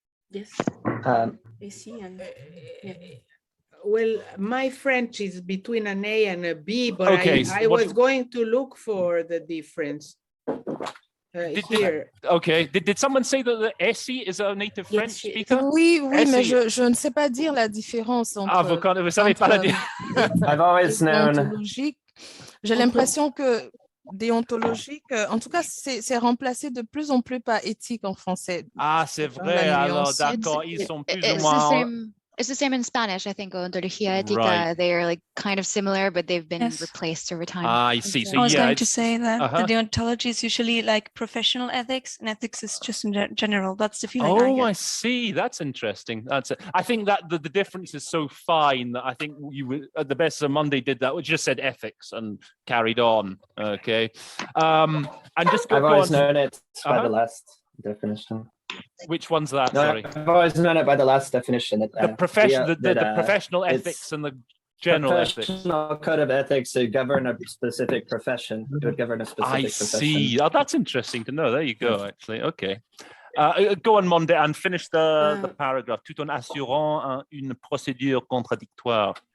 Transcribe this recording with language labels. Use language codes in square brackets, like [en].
[en] Yes. Ici and yeah. Well, my French is between an A and a B, but Okay, I was going to look for the difference here. Okay. Did someone say that the Essie is a native French speaker? [fr] Oui, mais je ne sais pas dire la différence entre. Vous savez pas la différence. [en] I've always known. [fr] J'ai l'impression que déontologique, en tout cas, c'est remplacé de plus en plus par éthique en français. Ah, c'est vrai. Alors, d'accord, ils sont plus ou moins. [en] It's the same in Spanish, I think, [es] ontología ética. [en] Right. They are like kind of similar, but they've been replaced over time. Ah, I see. So I was going to say that the deontology is usually like professional ethics, and ethics is just in general. That's the feeling I get. I see. That's interesting. I think that the difference is so fine that I think you would, at the best of Monday did that, which just said ethics and carried on. Okay. And just I've always known it by the last definition. Which one's that? Sorry, I've always known it by the last definition. The professional ethics and the general ethics. Professional code of ethics to govern a specific profession. It would govern a specific profession. I see. Oh, that's interesting to know. There you go. Actually, okay. Go on, Monday, and finish the paragraph. [fr] Tout en assurant une procédure contradictoire.